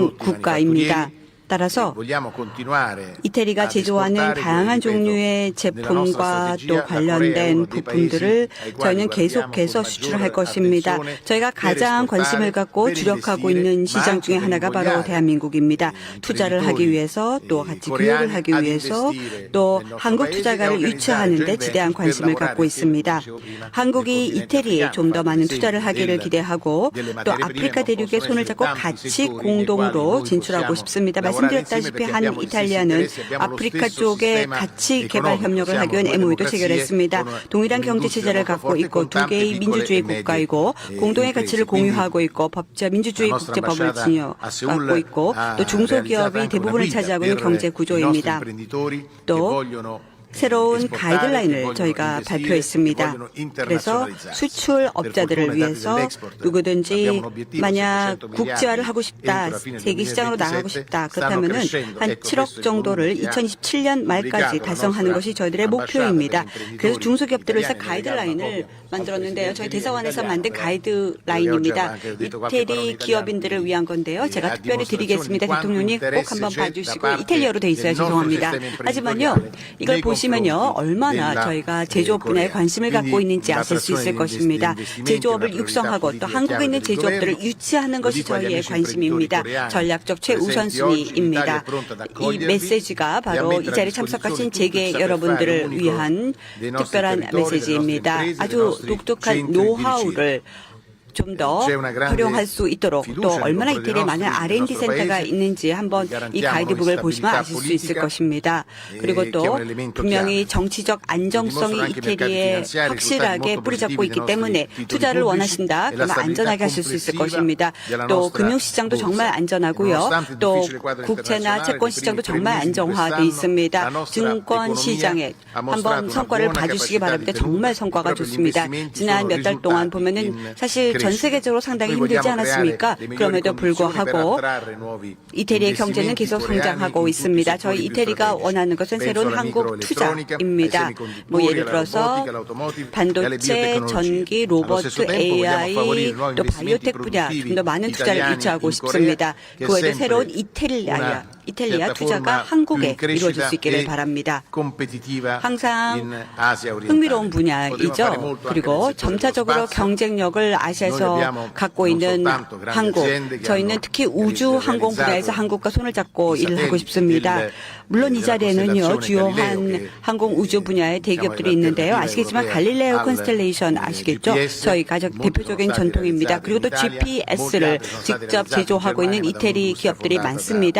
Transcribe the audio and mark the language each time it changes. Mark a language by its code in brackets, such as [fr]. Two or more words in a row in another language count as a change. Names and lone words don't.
[ko] 국가입니다. 따라서 [it] vogliamo continuare [ko] 이태리가 [it] ad [ko] 제조하는 [it] esportare, [ko] 다양한 [it] ripeto, [ko] 종류의 [it] nella [ko] 제품과 [it] nostra [ko] 또 [it] strategia, [ko] 관련된 [it] la Corea è uno dei [ko] 부품들을 [it] paesi ai quali [ko] 저희는 [it] guardiamo [ko] 계속해서 [it] con [ko] 수출할 [it] maggiore [ko] 것입니다. [it] attenzione [ko] 저희가 [it] per [ko] 가장 관심을 [it] esportare, [ko] 갖고 [it] per [ko] 주력하고 [it] investire, [ko] 있는 [it] ma [ko] 시장 [it] anche [ko] 중에 [it] per [ko] 하나가 바로 [it] invogliare [ko] 대한민국입니다. 투자를 하기 위해서 또 같이 교육을 [it] coreani [ko] 하기 [it] ad [ko] 위해서 [it] investire [ko] 또 [it] nel nostro [ko] 한국 [it] paese e [ko] 투자가를 [it] organizzare [ko] 유치하는 데 [it] joint [ko] 지대한 [it] ventures per [ko] 관심을 [it] lavorare [ko] 갖고 [it] insieme, come [ko] 있습니다. [it] dicevo prima, [ko] 한국이 [it] nel continente [ko] 이태리에 [it] africano, [ko] 좀 더 [it] fare [ko] 많은 [it] l'esempio [ko] 투자를 하기를 기대하고 [it] delle [ko] 또 [it] materie prime [ko] 아프리카 대륙에 [it] possono [ko] 손을 [it] essere [ko] 잡고 [it] tanti [ko] 같이 [it] settori nei [ko] 공동으로 [it] quali noi [ko] 진출하고 [it] possiamo [ko] 싶습니다. [it] lavorare [ko] 말씀드렸다시피 [it] insieme [ko] 한 [it] perché abbiamo gli stessi [ko] 이탈리아는 [it] interessi, abbiamo lo [ko] 아프리카 [it] stesso [ko] 쪽에 [it] sistema [ko] 같이 개발 [it] economico. [ko] 협력을 하기 위한 [it] Siamo due [ko] MOU도 [it] democrazie [ko] 체결했습니다. [it] con [ko] 동일한 경제 [it] un'industria [ko] 체제를 [it] molto [ko] 갖고 [it] forte [ko] 있고 [it] con [ko] 두 [it] tante [ko] 개의 [it] piccole [ko] 민주주의 [it] e medie [ko] 국가이고 공동의 [it] imprese. [ko] 가치를 [it] Quindi [ko] 공유하고 있고 민주주의 [it] la nostra [ko] 국제법을 [it] ambasciata a Seoul [ko] 갖고 있고 [it] ha [ko] 또 중소기업이 [it] realizzato anche una [ko] 대부분을 [it] guida [ko] 차지하고 있는 [it] per [ko] 경제 [it] i nostri [ko] 구조입니다. [it] imprenditori che [ko] 또 [it] vogliono [ko] 새로운 [it] esportare, che [ko] 가이드라인을 [it] vogliono [ko] 저희가 [it] investire, che [ko] 발표했습니다. [it] vogliono [ko] 그래서 [it] internazionalizzarsi. [ko] 수출업자들을 [it] Per fortuna, [ko] 위해서 [it] dati dell'export, [ko] 누구든지 [it] abbiamo un obiettivo, [ko] 만약 [it] 700 [ko] 국제화를 하고 싶다, [it] entro la fine del [ko] 세계 시장으로 [it] 2027, [ko] 나가고 싶다, [it] stanno [ko] 그렇다면은 [it] crescendo. [ko] 한 [it] Ecco, [ko] 7억 [it] questo è il [ko] 정도를 [it] volume che ha [ko] 2027년 말까지 [it] pubblicato la [ko] 달성하는 [it] nostra [ko] 것이 저희들의 [it] ambasciata [ko] 목표입니다. [it] per gli [ko] 그래서 [it] imprenditori [ko] 중소기업들을 위해서 [it] italiani [ko] 가이드라인을 [it] legato [ko] 만들었는데요. 저희 대사관에서 [it] italiano, [ko] 만든 [it] però, [ko] 가이드라인입니다. [it] che ho detto qualche parola in [ko] 이태리 기업인들을 [it] italiano, [ko] 위한 건데요. 제가 [it] a [ko] 특별히 [it] dimostrazione [ko] 드리겠습니다. [it] di quanto [ko] 대통령님 꼭 [it] interesse [ko] 한번 [it] c'è da [ko] 봐주시고 [it] parte [ko] 이탈리아로 돼 있어요. [it] del nostro [ko] 죄송합니다. [it] sistema [ko] 하지만요. [it] imprenditoriale [ko] 이걸 [it] nei [ko] 보시면요. [it] confronti [ko] 얼마나 [it] della [ko] 저희가 제조업 분야에 [it] Corea. [ko] 관심을 갖고 [it] Quindi [ko] 있는지 아실 수 있을 [it] l'attrazione [ko] 것입니다. [it] degli investimenti [ko] 제조업을 [it] è una [ko] 육성하고 또 [it] priorità [ko] 한국에 있는 [it] politica del [ko] 제조업들을 [it] governo. [ko] 유치하는 것이 [it] Lo dico agli [ko] 저희의 [it] amici [ko] 관심입니다. [it] imprenditori [ko] 전략적 [it] coreani [ko] 최우선순위입니다. [it] presenti oggi in Italia, pronta ad [ko] 이 [it] accogliervi [ko] 메시지가 [it] e a [ko] 바로 이 [it] mettere a [ko] 자리에 [it] disposizione [ko] 참석하신 [it] tutto il [ko] 재계 [it] saper fare [ko] 여러분들을 [it] unico [ko] 위한 [it] dei nostri [ko] 특별한 [it] territori, delle nostre [ko] 메시지입니다. [it] imprese, dei [ko] 아주 [it] nostri [ko] 독특한 [it] centri di [ko] 노하우를 좀 더 [it] C'è una grande [ko] 활용할 수 있도록 또 [it] fiducia nei [ko] 얼마나 [it] confronti [ko] 이태리에 [it] del [ko] 많은 [it] nostro [ko] R&D 센터가 [it] paese. [ko] 있는지 한번 이 [it] Garantiamo [ko] 가이드북을 [it] noi [ko] 보시면 [it] stabilità [ko] 아실 수 있을 [it] politica, [ko] 것입니다. 그리고 [it] che è [ko] 또 [it] un elemento [ko] 분명히 [it] chiave. [ko] 정치적 안정성이 [it] dimostrano anche i mercati [ko] 이태리에 [it] finanziari, [ko] 확실하게 [it] risultati molto [ko] 뿌리 잡고 [it] positivi [ko] 있기 [it] dei nostri [ko] 때문에 [it] titoli [ko] 투자를 [it] pubblici [ko] 원하신다. [it] e la [ko] 그러면 [it] stabilità [ko] 안전하게 하실 수 있을 [it] complessiva [ko] 것입니다. [it] della [ko] 또 [it] nostra [ko] 금융시장도 [it] borsa. [ko] 정말 안전하고요. [it] Nonostante il [ko] 또 [it] difficile quadro [ko] 국채나 [it] internazionale, [ko] 채권 시장도 [it] nei primi [ko] 정말 [it] 3 mesi di [ko] 안정화돼 [it] quest'anno, [ko] 있습니다. [it] la nostra [ko] 증권 [it] economia [ko] 시장에 [it] ha mostrato [ko] 한번 [it] una [ko] 성과를 [it] buona [ko] 봐주시기 [it] capacità [ko] 바랍니다. [it] di tenuta. [ko] 정말 성과가 [it] Proprio gli [ko] 좋습니다. [it] investimenti [ko] 지난 [it] sono [ko] 몇 달 동안 [it] risultati [ko] 보면은 [it] in [ko] 사실 전 [it] crescita. [ko] 세계적으로 상당히 [it] Noi [ko] 힘들지 [it] vogliamo [ko] 않았습니까? [it] creare le migliori [ko] 그럼에도 [it] condizioni per [ko] 불구하고 [it] attrarre nuovi [ko] 이태리의 경제는 [it] investimenti [ko] 계속 [it] coreani [ko] 성장하고 [it] in tutti i [ko] 있습니다. [it] settori [ko] 저희 [it] più [ko] 이태리가 [it] strategici. [ko] 원하는 것은 [it] Penso [ko] 새로운 [it] alla [ko] 한국 [it] microelettronica, ai [ko] 투자입니다. [it] semiconduttori, [ko] 뭐 예를 [it] alla [ko] 들어서 [it] robotica, all'automotive, e alle [ko] 반도체, [it] biotecnologie. [ko] 전기, [it] Allo [ko] 로봇, [it] stesso tempo vogliamo [ko] AI, [it] favorire nuovi [ko] 또 [it] investimenti [ko] 바이오텍 분야 좀 [it] produttivi [ko] 더 많은 투자를 [it] italiani [ko] 유치하고 [it] in [ko] 싶습니다. [it] Corea, che [ko] 그 외에도 [it] sempre [ko] 새로운 [it] una [ko] 이탈리아 [it] certa [ko] 투자가 [it] forma [ko] 한국에 [it] più in [ko] 이루어질 [it] crescita [ko] 수 있기를 [it] e [ko] 바랍니다. [it] competitiva [ko] 항상 [it] in Asia orientale. [ko] 흥미로운 [it] Potremo fare [ko] 분야이죠. [it] molto anche nel [ko] 그리고 [it] settore dello [ko] 점차적으로 [it] spazio. [ko] 경쟁력을 [it] Noi [ko] 아시아에서 [it] abbiamo [ko] 갖고 [it] non [ko] 있는 [it] soltanto grandi [ko] 한국, [it] aziende che [ko] 저희는 [it] hanno [ko] 특히 우주 항공 분야에서 [it] realizzato [ko] 한국과 손을 잡고 [it] i [ko] 일을 하고 [it] satelliti [ko] 싶습니다. 물론 이 [it] della [ko] 자리에는요, [it] costellazione [ko] 주요한 [it] Galileo, [ko] 항공 우주 분야의 대기업들이 있는데요. 아시겠지만 갈릴레오 컨스텔레이션 아시겠죠? 저희 가장 대표적인 전통입니다. 그리고 또 GPS를 직접 제조하고 있는 이태리 기업들이 많습니다.